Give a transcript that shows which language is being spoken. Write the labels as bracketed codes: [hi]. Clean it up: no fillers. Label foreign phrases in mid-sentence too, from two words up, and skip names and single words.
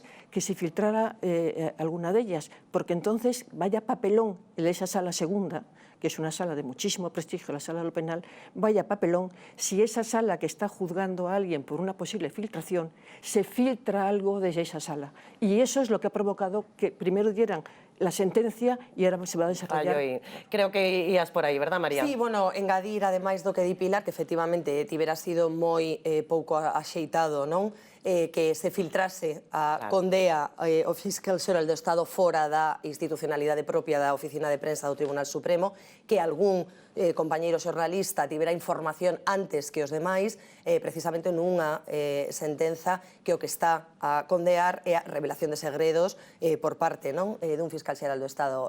[es] que se filtrara alguna de ellas, porque entonces vaya papelón en esa Sala Segunda, que es una sala de muchísimo prestigio, la Sala de lo Penal, vaya papelón, si esa sala que está juzgando a alguien por una posible filtración, se filtra algo desde esa sala. Y eso es lo que ha provocado que primero dieran la sentencia e ahora se va a desarrollar. [gl] Creo que ías por aí, verdad, María? Sí, bueno, engadir, ademais do que di Pilar, que efectivamente tivera sido moi pouco axeitado, non? Que se filtrase a condea o fiscal xeral do Estado fora da institucionalidade propia da Oficina de Prensa do Tribunal Supremo, que algún compañeiro xornalista tivera información antes que os demais, precisamente nunha sentenza que o que está a condear é a revelación de segredos por parte dun fiscal xeral do Estado.